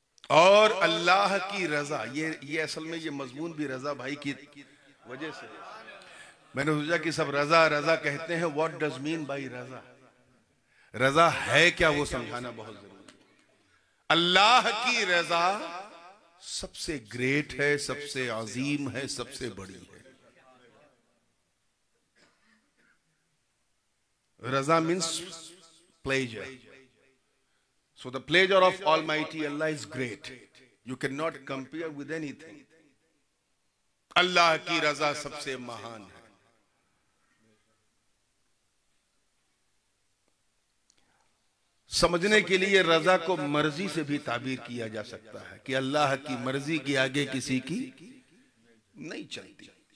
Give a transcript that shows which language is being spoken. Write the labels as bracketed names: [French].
[Hindi] और अल्लाह की रजा, ये असल में ये मजमून भी रजा भाई की वजह से मैंने सोचा कि सब रजा रजा कहते हैं, [English] what does mean by रजा, [Hindi] रजा है क्या वो समझाना बहुत जरूरी है। अल्लाह की रजा सबसे ग्रेट है, सबसे अजीम है, सबसे बड़ी है। [English] रजा means pleasure, so the pleasure of Almighty Allah is great, you can not compare with anything. [Hindi] अल्लाह की रजा सबसे महान है। समझने के लिए रजा को मर्जी से भी ताबीर किया जा सकता है कि अल्लाह की मर्जी के आगे किसी की नहीं चलती।